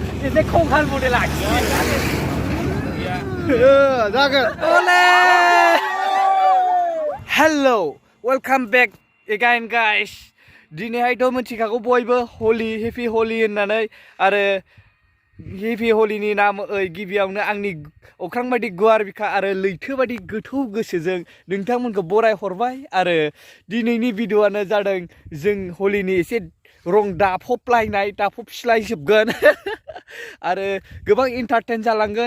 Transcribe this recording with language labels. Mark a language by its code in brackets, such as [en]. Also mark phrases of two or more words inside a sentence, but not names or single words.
[brx] एसे खंखाल मडेल आखियो जागोन Ole! [en] Hello, welcome back again guys. [brx] दिनैहायथ' मिथिखागौ बयबो हलि [en] happy holi [brx] होननानै आरो हेपि हलिनि नामै गिबियावनो आंनि अख्रां बायदि गुवार बिखा आरो लैथो बायदि गोथौ गोसोजों नोंथांमोनखौ बराय हरबाय आरो दिनैनि भिडिअ'आनो जादों जों हलिनि एसे रं दाफबलायनाय दाफबस्लायजोबगोन आरो गोबां इन्टारटेन जालांगोन